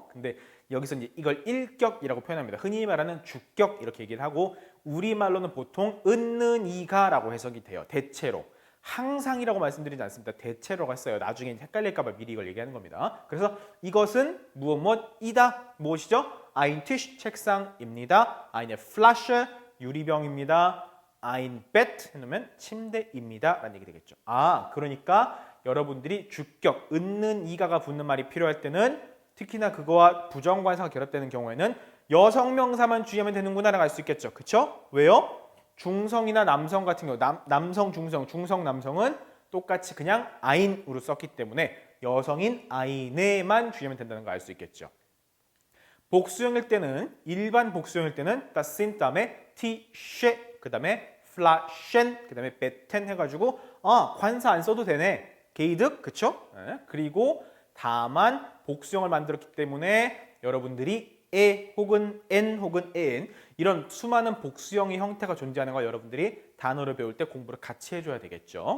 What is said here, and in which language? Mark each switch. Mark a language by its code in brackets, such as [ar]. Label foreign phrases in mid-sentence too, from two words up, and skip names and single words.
[ko] 근데 여기서 이제 이걸 일격이라고 표현합니다. 흔히 말하는 주격 이렇게 얘기를 하고 우리말로는 보통 은는 이가라고 해석이 돼요. 대체로. 항상이라고 말씀드리지 않습니다. 대체로가 있어요. 나중에 헷갈릴까 봐 미리 이걸 얘기하는 겁니다. 그래서 이것은 무엇이다? 무엇이죠? [de] Ein Tisch 책상입니다. Eine Flasche 유리병입니다. Ein Bett [ko] 해놓으면 침대입니다. 라는 얘기 되겠죠. 아, 그러니까 여러분들이 주격, 은는 이가가 붙는 말이 필요할 때는 특히나 그거와 부정관사가 결합되는 경우에는 여성 명사만 주의하면 되는구나 라고 알 수 있겠죠. 그쵸? 왜요? 중성이나 남성 같은 경우 남성, 중성, 남성은 똑같이 그냥 ein으로 썼기 때문에 여성인 ein에만 주의하면 된다는 걸 알 수 있겠죠. 복수형일 때는 일반 복수형일 때는 [de] das sind [ko] 다음에 Tische 그 다음에 flaschen 그 다음에 betten 해가지고 아 관사 안 써도 되네 게이득 그쵸? 네. 그리고 다만 복수형을 만들었기 때문에 여러분들이 에 혹은 n 혹은 en 이런 수많은 복수형의 형태가 존재하는 걸 여러분들이 단어를 배울 때 공부를 같이 해줘야 되겠죠.